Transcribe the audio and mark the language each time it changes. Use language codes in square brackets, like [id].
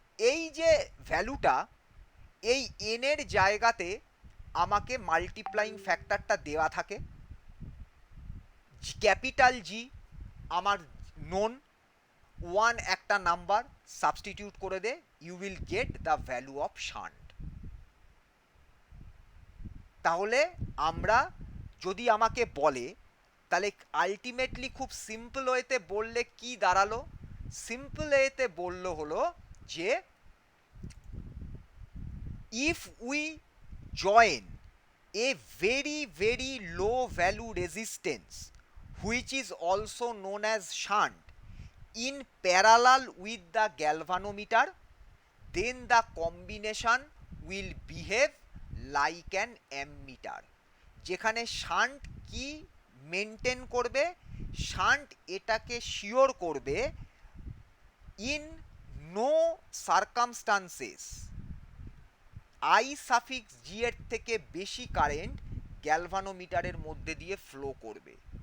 [bn] এই যে ভ্যালুটা, এই এন এর জায়গাতে আমাকে মাল্টিপ্লাইং ফ্যাক্টরটা দেওয়া থাকে, ক্যাপিটাল জি আমার নোন, 1 একটা নাম্বার, সাবস্টিটিউট করে দে, [en] You will get the value of shunt. [bn] তাহলে আমরা যদি আমাকে বলে, তাহলে আলটিমেটলি খুব সিম্পল ওয়েতে বললে কি দাঁড়ালো? সিম্পল ওয়েতে বললো হলো যে [en] if we join a very very low value resistance which is also known as shunt in parallel with the galvanometer, then the combination will behave like an ammeter। [bn] যেখানে শান্ট কি মেনটেন করবে? Shunt এটাকে sure করবে [en] in no circumstances [bn] I suffix জি এর থেকে বেশি current গ্যালভানোমিটারের মধ্যে দিয়ে ফ্লো করবে।